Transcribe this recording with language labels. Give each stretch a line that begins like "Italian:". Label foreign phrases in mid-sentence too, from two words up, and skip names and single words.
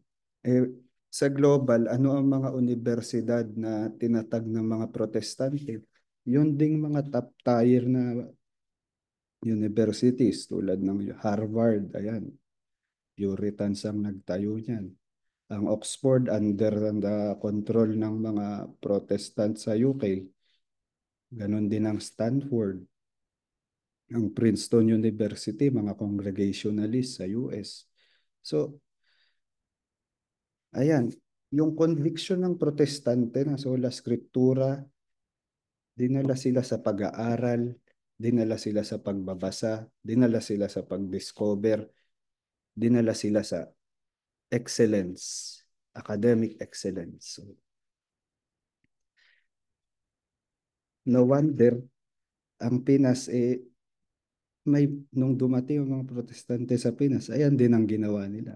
Filipino: Eh, sa global, ano ang mga universidad na tinatag ng mga protestante? Yun ding mga
English: top tier
Filipino: na universities tulad ng Harvard, ayan, Puritans ang nagtayo niyan. Ang Oxford
English: under the control
Filipino: ng mga Protestant sa UK. Ganon din ang Stanford. Ang Princeton University, mga Congregationalist sa US. So, ayan, yung conviction ng protestante na
Latin: sola scriptura,
Filipino: dinala sila sa pag-aaral, dinala sila sa pagbabasa, dinala sila sa pag-discover, dinala sila sa excellence,
English: academic excellence.
Filipino: So,
English: no wonder
Filipino: ang Pinas may nung dumating ang mga protestante sa Pinas, ayan din ang ginawa nila.